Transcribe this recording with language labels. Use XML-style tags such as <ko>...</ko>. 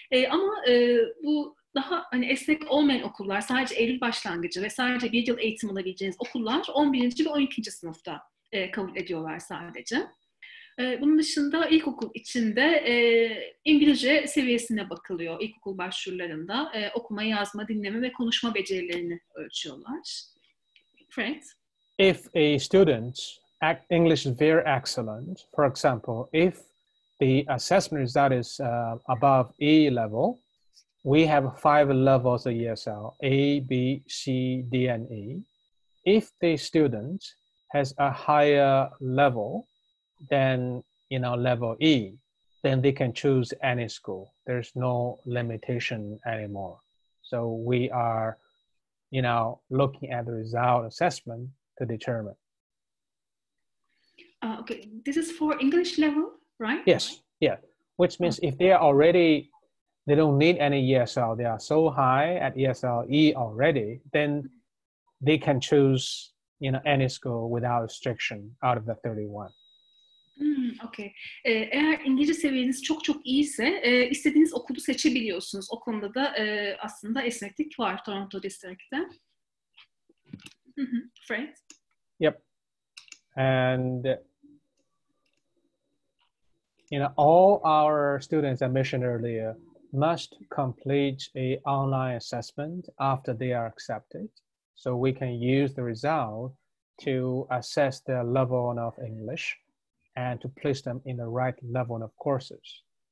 <tr>Ama bu daha hani esnek olmayan okullar, sadece Eylül başlangıcı ve sadece bir yıl eğitim alabileceğiniz okullar 11. ve 12. sınıfta kabul ediyorlar sadece. Bunun dışında ilkokul içinde İngilizce seviyesine bakılıyor ilkokul başvurularında. Okuma, yazma, dinleme ve konuşma becerilerini ölçüyorlar. Fred?</tr> <en>If a student's English is very excellent, for example, if the assessment result is above A level, we have 5 levels of ESL, A, B, C, D, and E. If the student has a higher level than level E, then they can choose any school. There's no limitation anymore. So we are, looking at the result assessment to determine. Okay, this is for English level, right? Yes, yeah. Which means if they are already, they don't need any ESL, they are so high at ESL E already, then they can choose, any school without restriction out of the 31. Okay.</en> <tr>Eğer İngilizce seviyeniz çok çok iyiyse istediğiniz okulu seçebiliyorsunuz. O konuda da aslında esneklik var Toronto District'te. Fred?</tr> <en>Yep. And all our students I mentioned earlier must complete a online assessment after they are accepted. So we can use the result to assess their level of English and to place them in the right level of courses.</en>